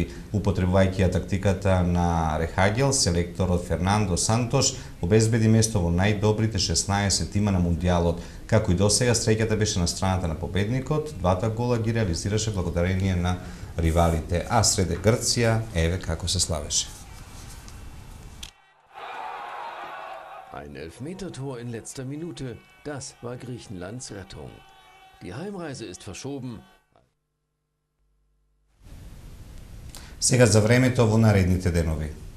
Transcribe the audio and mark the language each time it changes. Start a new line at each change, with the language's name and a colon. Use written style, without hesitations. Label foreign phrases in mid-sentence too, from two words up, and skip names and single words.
Macedonian: Употребувајќи ја тактиката на Рехагел, селекторот Фернандо Сантош обезбеди место во најдобрите 16 тима на мундијалот. Како и досега, среќата беше на страната на победникот, двата гола ги реализираше благодарение на ривалите, а среде Грција, еве како се славеше.
German: Ein Elfmetertor in letzter Minute, das war Griechenlands Rettung. Die Heimreise ist verschoben.
Macedonian: Сега за времето во наредните денови.